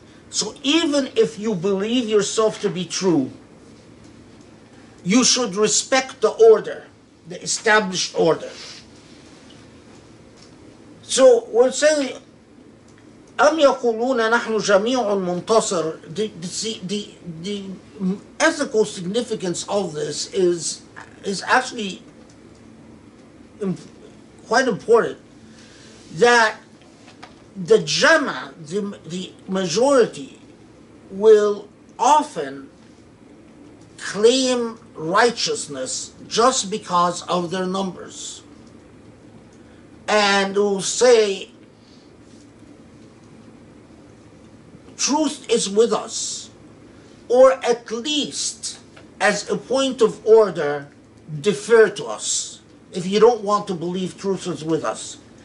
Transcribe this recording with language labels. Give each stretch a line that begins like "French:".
English: So even if you believe yourself to be true, you should respect the order, the established order. So we're saying,
Arabic: أَمْ يَقُولُونَ نَحْنُ جَمِيعٌ مُنْتَصِرٌ.
English: The ethical significance of this is actually quite important. That the Jama, the majority, will often claim righteousness just because of their numbers, and will say, truth is with us, or at least as a point of order, defer to us if you don't want to believe truth is with us.